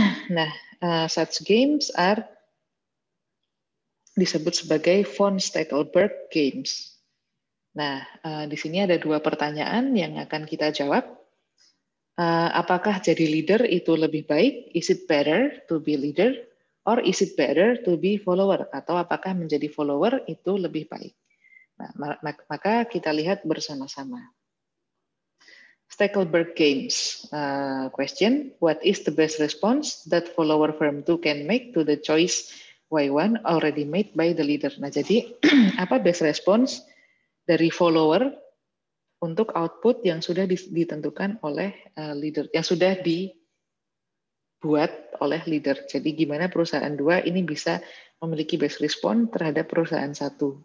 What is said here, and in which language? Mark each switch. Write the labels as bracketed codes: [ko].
[en] Nah, such games are [id] disebut sebagai [en] von Stackelberg games. [id] Nah, di sini ada dua pertanyaan yang akan kita jawab. Apakah jadi leader itu lebih baik? [en] Is it better to be leader? Or is it better to be follower? [id] Atau apakah menjadi follower itu lebih baik? Nah, maka kita lihat bersama-sama. [en] Stackelberg games question, what is the best response that follower firm 2 can make to the choice Y1 already made by the leader? [id] Nah, jadi apa best response dari follower untuk output yang sudah ditentukan oleh leader, yang sudah dibuat oleh leader. Jadi gimana perusahaan 2 ini bisa memiliki best response terhadap perusahaan 1.